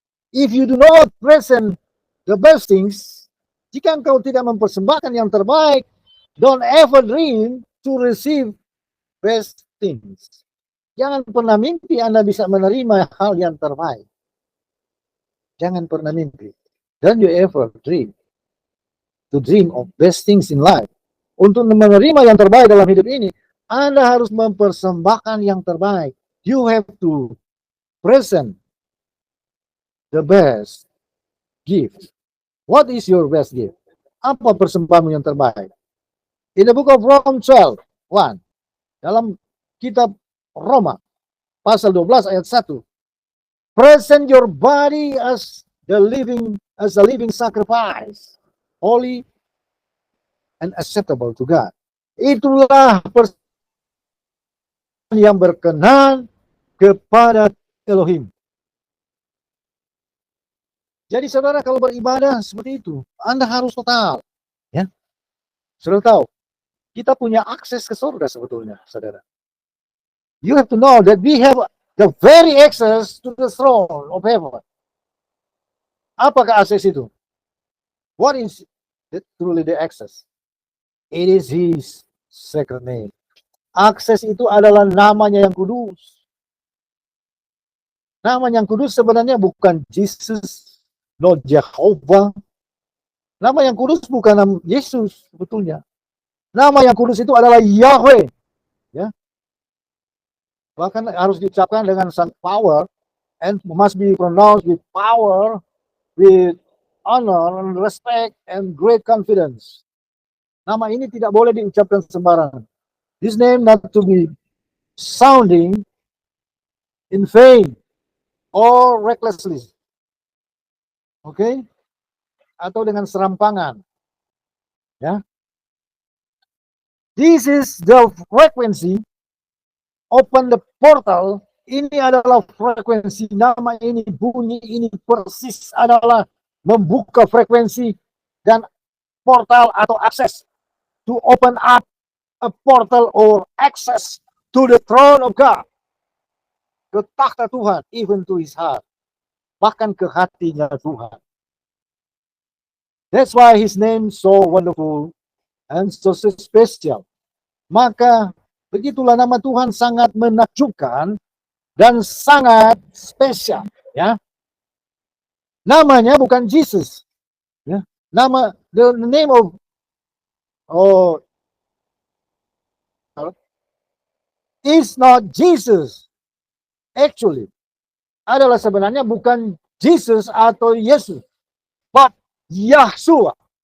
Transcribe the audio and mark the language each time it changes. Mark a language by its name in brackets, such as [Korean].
[English] If you do not present the best things, [Indonesian] jika engkau tidak mempersembahkan yang terbaik, [English] don't ever dream to receive best things. [Indonesian] Jangan pernah mimpi Anda bisa menerima hal yang terbaik. Jangan pernah mimpi. [English] Don't you ever dream to dream of best things in life. [Indonesian] Untuk menerima yang terbaik dalam hidup ini, Anda harus mempersembahkan yang terbaik. [English] You have to present the best gift. What is your best gift? [Indonesian] Apa persembahanmu yang terbaik? [English] In the book of Romans 12:1, [Indonesian] dalam kitab Roma pasal 12 ayat 1, [English] present your body as a living sacrifice, holy and acceptable to God. [Indonesian] Itulah persembahan yang berkenan kepada Elohim. Jadi saudara, kalau beribadah seperti itu, Anda harus total. Ya, saudara tahu, kita punya akses ke surga sebetulnya, saudara. [English] You have to know that we have the very access to the throne of heaven. [Indonesian] Apakah akses itu? [English] What is truly the access? It is His sacred name. [Indonesian] Akses itu adalah namanya yang kudus. Nama yang kudus sebenarnya bukan Jesus, no Jehovah. Nama yang kudus bukan nama Yesus sebetulnya. Nama yang kudus itu adalah Yahweh. Ya. Bahkan harus diucapkan dengan [English] some power and must be pronounced with power, with honor and respect and great confidence. [Indonesian] Nama ini tidak boleh diucapkan sembarangan. [English] This name not to be sounding in vain or recklessly. Okay? [Indonesian] Atau dengan serampangan. Ya. [English] This is the frequency. Open the portal. [Indonesian] Ini adalah frekuensi. Nama ini, bunyi ini persis adalah membuka frekuensi dan portal atau akses. [English] To open up a portal or access to the throne of God. [Indonesian] Ke takhta Tuhan, [English] even to His heart. [Indonesian] Bahkan ke hatinya Tuhan. [English] That's why His name so wonderful and so special. [Indonesian] Maka begitulah nama Tuhan sangat menakjubkan dan sangat spesial. Ya, namanya bukan Jesus. [English] Ya, the name of is not Jesus. [Indonesian] Actually, adalah sebenarnya bukan Jesus atau Yesus, [English] but Yahshua.